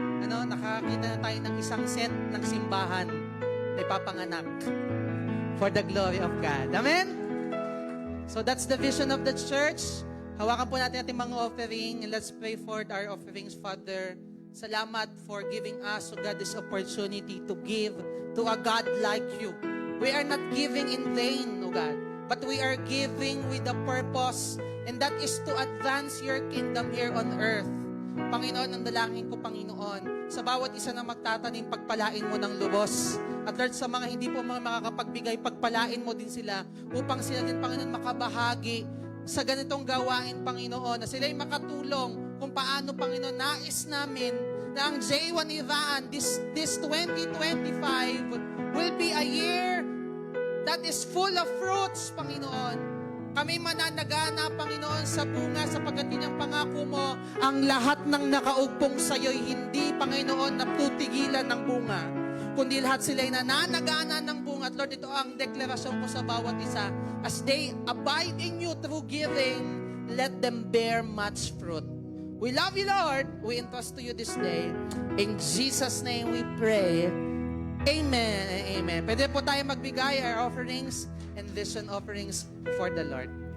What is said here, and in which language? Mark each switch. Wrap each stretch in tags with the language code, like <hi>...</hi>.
<tl>Nakakita na tayo ng isang set ng simbahan na ipapanganak</tl> <en>for the glory of God. Amen? So that's the vision of the church.</en> <tl>Hawakan po natin ating mga offering</tl> <en>and let's pray for our offerings, Father. Salamat for giving us, God, this opportunity to give to a God like you. We are not giving in vain, God, but we are giving with a purpose, and that is to advance your kingdom here on earth.</en> <tl>Panginoon, ang dalangin ko, Panginoon, sa bawat isa na magtatanim, pagpalain mo ng lubos. At Lord, sa mga hindi po mga makakapagbigay, pagpalain mo din sila upang sila din, Panginoon, makabahagi sa ganitong gawain, Panginoon, na sila'y makatulong kung paano, Panginoon, nais namin na ang J1 Iran,</tl> <en>this 2025 will be a year that is full of fruits,</en> <tl>Panginoon. Kami mananagana, Panginoon, sa bunga sapagkat yun ang pangako mo. Ang lahat ng nakaugpong sa'yo'y hindi, Panginoon, naputigilan ng bunga, kundi lahat sila'y nananagana ng bunga. At Lord, ito ang deklarasyon ko sa bawat isa.</tl> <en>As they abide in you through giving, let them bear much fruit. We love you, Lord. We entrust to you this day. In Jesus' name we pray. Amen and amen.</en> <tl>Pwede po tayo magbigay</tl> <en>our offerings and vision offerings for the Lord.</en>